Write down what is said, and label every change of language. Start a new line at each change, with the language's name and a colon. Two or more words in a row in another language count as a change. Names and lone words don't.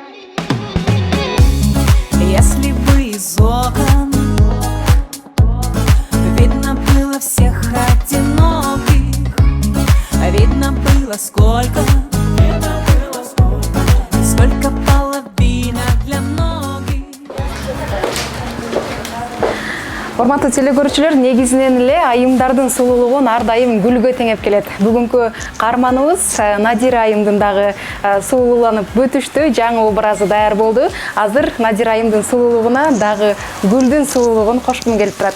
Russian: Если бы из окон видно было всех одиноких, видно было сколько половин
Kyrgyz: Урматтуу телекөрүүчүлөр, негизинен эле айымдардын сулуулугун ар дайым гүлгө теңеп келет. Бүгүнкү каарманыбыз Надира айымдын дагы сулууланып бүтүштү, жаңы образы даяр болду. Азыр Надира айымдын сулуулугуна дагы гүлдүн сулуулугун кошкум келип турат.